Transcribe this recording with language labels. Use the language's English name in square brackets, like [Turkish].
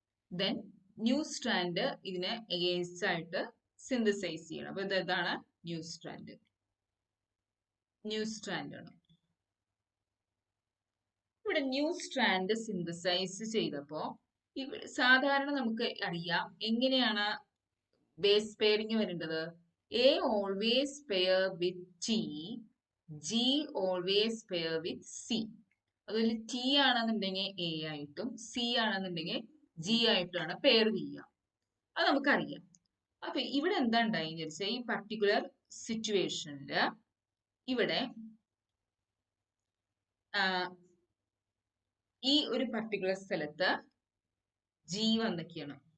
[Malayalam] Then new strand ഇതിനെ against ആയിട്ട് synthesise ചെയ്യണം. അപ്പൊ ഇതാണ് ന്യൂ സ്ട്രാൻഡ് ആണ്. ഇവിടെ ന്യൂ സ്ട്രാൻഡ് സിന്തസൈസ് ചെയ്തപ്പോ സാധാരണ നമുക്ക് അറിയാം എങ്ങനെയാണ് ബേസ് പെയറിങ് വരേണ്ടത്. [English] A always pair with T, G always pair with C. [Malayalam] അതുപോലെ T ആണെന്നുണ്ടെങ്കിൽ A ആയിട്ടും C ആണെന്നുണ്ടെങ്കിൽ G ആയിട്ടാണ് പെയർ ചെയ്യുക. അത് നമുക്കറിയാം. അപ്പൊ ഇവിടെ എന്താ ഉണ്ടായെന്ന് വെച്ചാൽ, ഈ പർട്ടിക്കുലർ സിറ്റുവേഷനില് ഇവിടെ ഈ ഒരു പർട്ടിക്കുലർ സ്ഥലത്ത് ജി വന്നൊക്കെയാണ്.